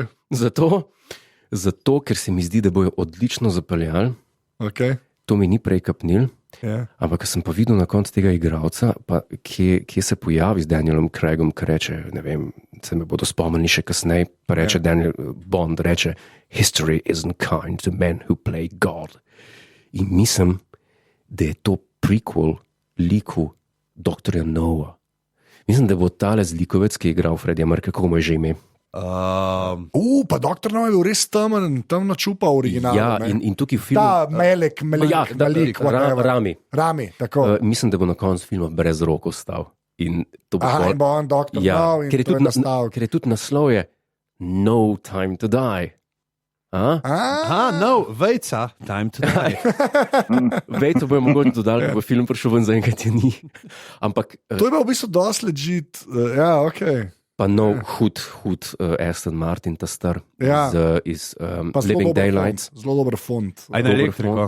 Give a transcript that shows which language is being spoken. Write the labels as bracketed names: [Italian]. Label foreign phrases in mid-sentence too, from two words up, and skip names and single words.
[Slovenian] Zato, ker se mi zdi, da bojo odlično zapeljali. Okay. To mi ni prej kapnil. Ampak sem pa videl na koncu tega igralca, kje se pojavi z Danielom Craigom, ki reče, ne vem, se me bodo spomnili še kasneje, pa reče Daniel Bond, reče, [English] history isn't kind to men who play God. [Slovenian] In mislim, da je to prequel liku Dr. Noa. Mislim, da bo tale zlikovec, ki je igral Freddie Mercury, kako mu je že ime. Pa Dr. Noa je bil res temno čupa originalno. Ja, in tukaj v filmu... Ta Melek, Rami, tako. Mislim, da bo na koncu filma brez rok ostal. In to bo in bo on Dr. Noa in to je nastal. Ker je tudi naslov je No Time to Die. No, Vejca, Time to Die. Vejco bojo mogoče dodali, ko bo film prišel ven, zaenkrat je ni. Ampak... To je pa v bistvu dosti legit. Ja, ok. Pa nov hud Aston Martin, ta star Ja. iz Pa zelo Living dober Daylights. font, zelo dober font. Aj na elektriko.